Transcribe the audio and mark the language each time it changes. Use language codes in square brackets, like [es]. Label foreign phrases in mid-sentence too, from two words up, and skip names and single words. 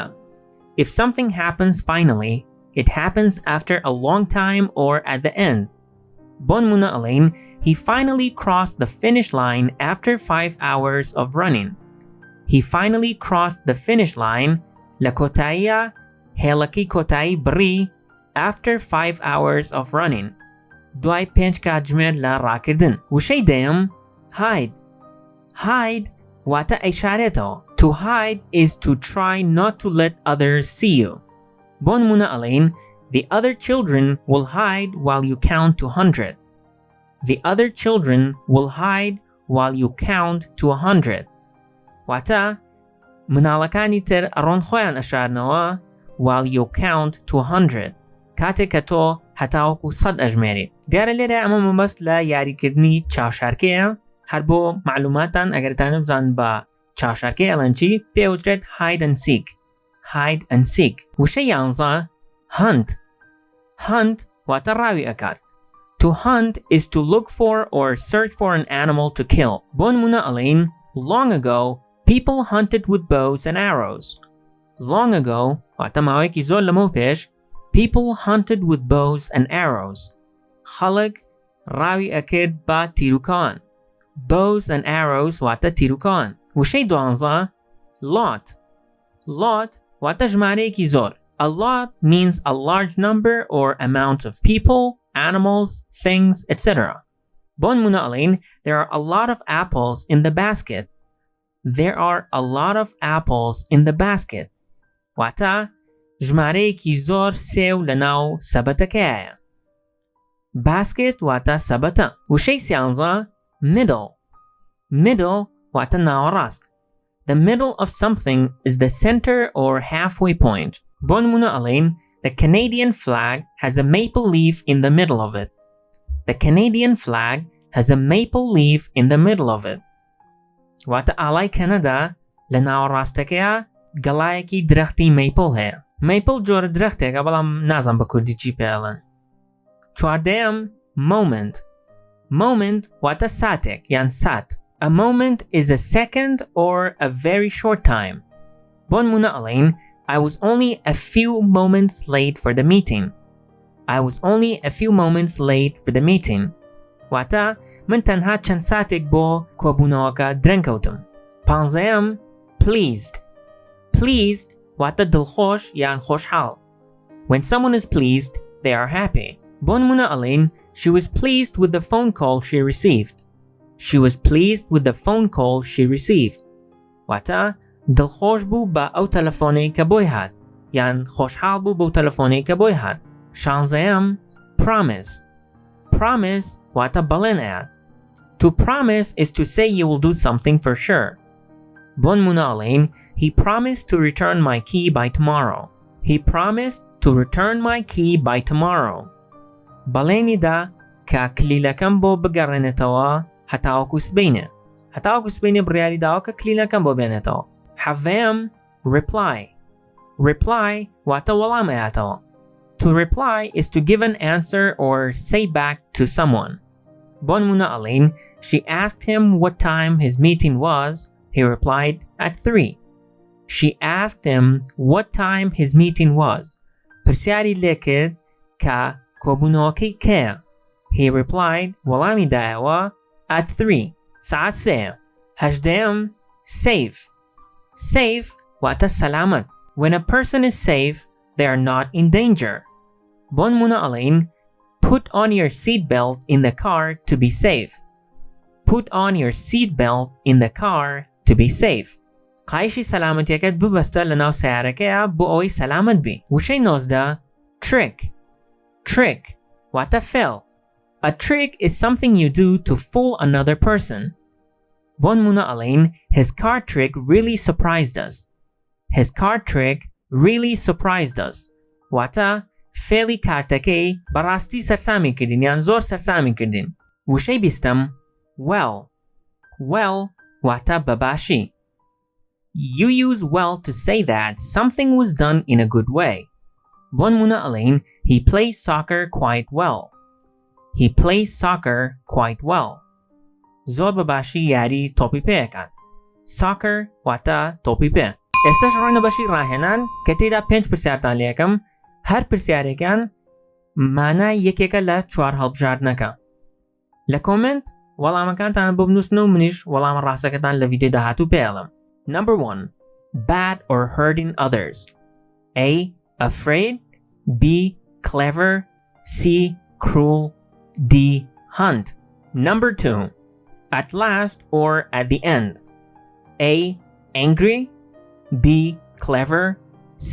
[en] If something happens finally, it happens after a long time or at the end. [ckb] بۆ نمونە ئەڵێین [en] He finally crossed the finish line after 5 hours of running. He finally crossed the finish line [ckb] لە کۆتاییە هێڵەکەی کۆتایی بڕی [en] after 5 hours of running. [ckb] دوای 5 کاتژمێر لە ڕاکردن. وشەی دەیەم hide. Hide واتە ئەیشارێتەوە. [en] To hide is to try not to let others see you. [ckb] بۆ نمونە ئەڵێین [en] The other children will hide while you count to 100. The other children will hide while you count to 100. [ckb] واتە مناڵەکانی تر ئەڕۆن خۆیان ئەشارنەوە [en] while you count to 100. [ckb] کاتێک کە تۆ هەتاوەکو 100 ئەژمێریت. دیارە لێرە ئەمە مەبەست لە یاریکردنی چاوشارکەیە هەر بۆ معلوماتان ئەگەرتانە بزان بە چاشارکەی ئەڵەنچی پێوترێت [en] hide and seek. hide and seek. وشەی 11 hunt. [ckb] hunt واتە ڕاوی ئەکات. [en] To hunt is to look for or search for an animal to kill. [ckb] بۆ نمونە ئەڵێن [en] long ago people hunted with bows and arrows. long ago [ckb] واتە ماوەیەکی زۆر لەمەو پێش [en] people hunted with bows and arrows. [ckb] خەڵک ڕاوی ئەکرد بە تیرروکان. [en] bows and arrows [ckb] واتە تیرروکان. وشەی 12 [en] lot. [ckb] lot واتە ژمارەیەکی زۆر. [en] A lot means a large number or amount of people, animals, things, etc. [ckb] بۆ نمونە ئەڵێن [en] there are a lot of apples in the basket. there are a lot of apples in the basket. [ckb] واتە ژمارەیەکی زۆر سێو لەناو سەبەتەکەیە. basket واتە سەبەتە. وشەی 13 middle. middle واتە ناوەڕاست. [en] The middle of something is the center or halfway point. [ckb] بۆ نمونە ئەڵێن [en] the Canadian flag has a maple leaf in the middle of it. The Canadian flag has a maple leaf in the middle of it. [ckb] واتە ئاڵای کەنەدا لە ناوەڕاستەکەیە گەڵایەکی درەختی maple هەیە. maple جۆرە درەختێکە بەڵام نازانم بە کوردی چی پێڵێن. 14 [en] moment. moment [ckb] واتە ساتێک یان سات. [en] A moment is a second or a very short time. [ckb] بۆ نمونە ئەڵێن [en] I was only a few moments late for the meeting. I was only a few moments late for the meeting. [ckb] واتە من تەنها چەند ساتێک بۆ کۆبوونەوەکە درەنکەوتم. 15 [en] pleased. pleased [ckb] واتە دڵخۆش یان خۆشحاڵ. [en] When someone is pleased, they are happy. [ckb] بۆ نمونە ئەڵێن [en] she was pleased with the phone call she received. She was pleased with the phone call she received. [ckb] واتە دڵخۆش بوو بە ئەو تەلەفۆنەی کە بۆی هات یان خۆشحاڵ بوو بەو تەلەفۆنەی کە بۆی هات. 16 [en] promise. promise [ckb] واتە بەڵێن ئەیات. [en] To promise is to say you will do something for sure. [ckb] بۆ نمونە ئەڵێن [en] he promised to return my key by tomorrow. He promised to return my key by tomorrow. [ckb] بەڵێنی دا کە کلیلەکەم بۆ بگەڕێنێتەوە هەتاوەکو سبەینە. هەتاوەکو سبەینە بڕیاری داوە کە کلیلەکەم بۆ بێنێتەوە. حەڤەیەم [en] reply. reply [ckb] واتە وەڵام ئەیاتەوە. [en] To reply is to give an answer or say back to someone. [ckb] بۆ نمونە ئەڵێن [en] she asked him what time his meeting was. He replied at 3. She asked him what time his meeting was. [ckb] پرسیاری لێ کرد کە کۆبوونەوەکەی کەیە. [en] He replied [ckb] وەڵامی دایەوە [en] at 3. [ckb] ساعت 3. 18 safe. safe واتە سەلامەت. [en] When a person is safe, they are not in danger. [ckb] بۆ نمونە ئەڵێن [en] put on your seatbelt in the car to be safe. Put on your seatbelt in the car to be safe. [ckb] قایشی سەلامەتیەکەت ببەستە لەناو سیارەکەیە بۆ ئەوەی سەلامەت بی. وشەی 19 [en] trick. trick [ckb] واتە فێڵ. [en] A trick is something you do to fool another person. [ckb] بۆ نمونە ئەڵێن [en] his card trick really surprised us. His card trick really surprised us. [ckb] واتە فێڵی کارتەکەی بەڕاستی سەرسامی کردین یان زۆر سەرسامی کردین. وشەی 20 [en] well. well [ckb] واتە بەباشی. [en] You use well to say that something was done in a good way. [ckb] بۆ نمونە ئەڵێن [en] he plays soccer quite well. He plays soccer quite well. [ckb] زۆر بەباشی یاری تۆپی پێیەکات. soccer واتە تۆپی پێ. ئێستاش ڕۆینە بەشی ڕاهێنان کە تێیدا 5 پرسیارتان لێکەم. هەر پرسیارێکان مانای یەکێکە لە 4 هەڵبژاردنەکە. لە کۆمنت وەڵامەکانتان بۆ بنووسنە و منیش وەڵامە ڕاستەکەتان لە ڤیدیۆ داهاتوو پێڵم. [en] Number 1. Bad or hurting others. A. Afraid. B. Clever. C. Cruel. D. Hunt. Number 2. At last or at the end. A. Angry. B. Clever. C.